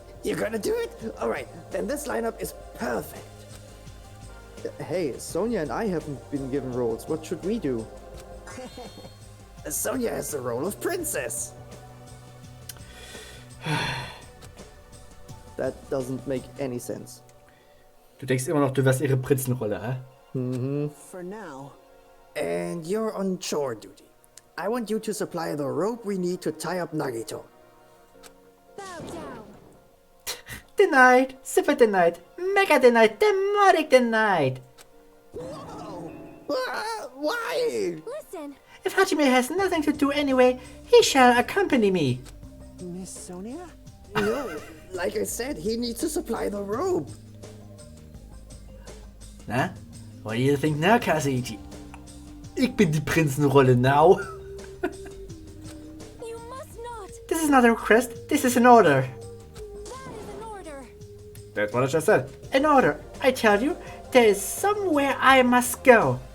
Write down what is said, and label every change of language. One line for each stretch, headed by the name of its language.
English: You're gonna do it? Alright, then this lineup is Perfect. Hey, Sonia and I haven't been given roles. What should we do? Sonia has the role of princess. That doesn't make any sense.
German: Du denkst immer noch, du wärst ihre Prinzenrolle, hä?
English: For now. And you're on chore duty. I want you to supply the rope we need to tie up Nagito. Bow down. Denied, super denied, mega denied, demonic denied. Why? Listen. If Hajime has nothing to do anyway, he shall accompany me. Miss Sonia? No, like I said, he needs to supply the rope. Na? What do you think now, Kazuichi?
German: Ich bin die Prinzenrolle
English: now. You must not. This is not a request, this is an order. That is an order. That's what I just said. An order. I tell you, there is somewhere I must go.